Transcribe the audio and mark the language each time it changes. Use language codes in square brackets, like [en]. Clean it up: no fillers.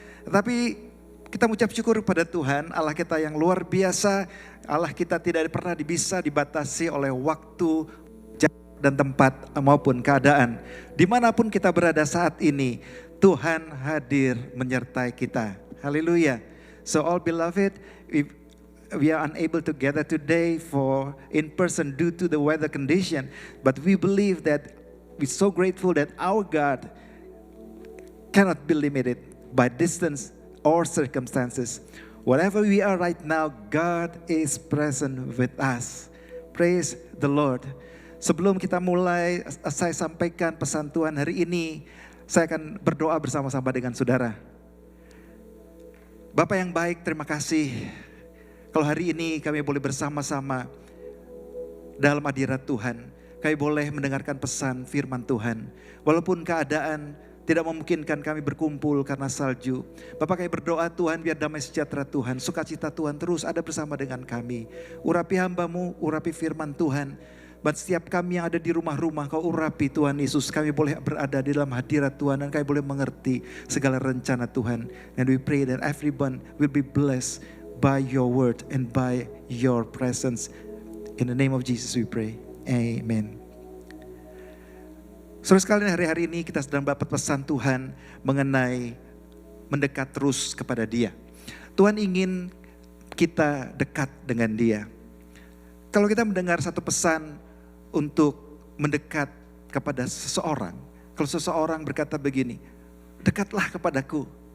[id] Tetapi kita mengucap syukur kepada Tuhan, Allah kita yang luar biasa. Allah kita tidak pernah bisa dibatasi oleh waktu, jarak dan tempat maupun keadaan. Dimanapun kita berada saat ini, Tuhan hadir menyertai kita. Haleluya. [en] So all beloved, we are unable to gather today for in person due to the weather condition, but we believe that we're so grateful that our God cannot be limited by distance or circumstances. Whatever we are right now, God is present with us. Praise the Lord. [id] Sebelum kita mulai, saya sampaikan pesan Tuhan hari ini. Saya akan berdoa bersama-sama dengan saudara. Bapak yang baik, terima kasih. Kalau hari ini kami boleh bersama-sama dalam hadirat Tuhan. Kami boleh mendengarkan pesan firman Tuhan. Walaupun keadaan tidak memungkinkan kami berkumpul karena salju. Bapak kami berdoa Tuhan biar damai sejahtera Tuhan, sukacita Tuhan terus ada bersama dengan kami. Urapi hamba-Mu, urapi firman Tuhan. Buat setiap kami yang ada di rumah-rumah, Kau urapi Tuhan Yesus. Kami boleh berada di dalam hadirat Tuhan dan kami boleh mengerti segala rencana Tuhan. [en] And we pray that everyone will be blessed by your word and by your presence. In the name of Jesus we pray. Amen. [id] Saudara sekalian, hari-hari ini kita sedang dapat pesan Tuhan mengenai mendekat terus kepada Dia. Tuhan ingin kita dekat dengan Dia. Kalau kita mendengar satu pesan untuk mendekat kepada seseorang, kalau seseorang berkata begini, dekatlah kepadaku.